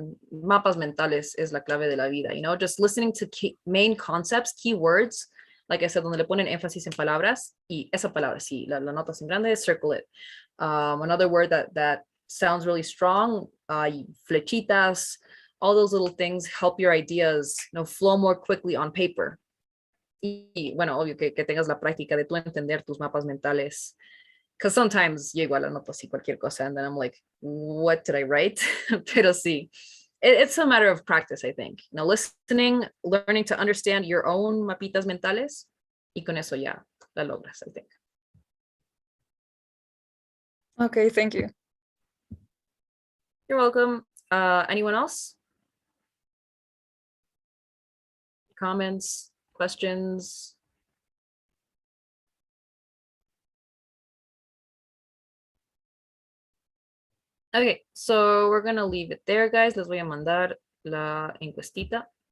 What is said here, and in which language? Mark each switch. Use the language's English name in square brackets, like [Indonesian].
[Spanish] Mapas mentales es la clave de la vida, [English] just listening to main concepts, keywords, like I said, [Spanish] donde le ponen énfasis en palabras, y esa palabra, sí, la notas en grande, [English] circle it. Another word that sounds really strong, flechitas, all those little things help your ideas, flow more quickly on paper. [Spanish] Y bueno, obvio que tengas la práctica de tú entender tus mapas mentales. [English] Because sometimes [Spanish] yo igual anoto así cualquier cosa [English] and then I'm like, what did I write? [Spanish] Pero sí, [English] it's a matter of practice, I think. Listening, learning to understand your own mapitas mentales, [Spanish] y con eso ya la logras, [English] I think. Okay, thank you. You're welcome. Anyone else? Comments, questions? Okay, so we're gonna leave it there, guys. [Spanish] Les voy a mandar la encuestita.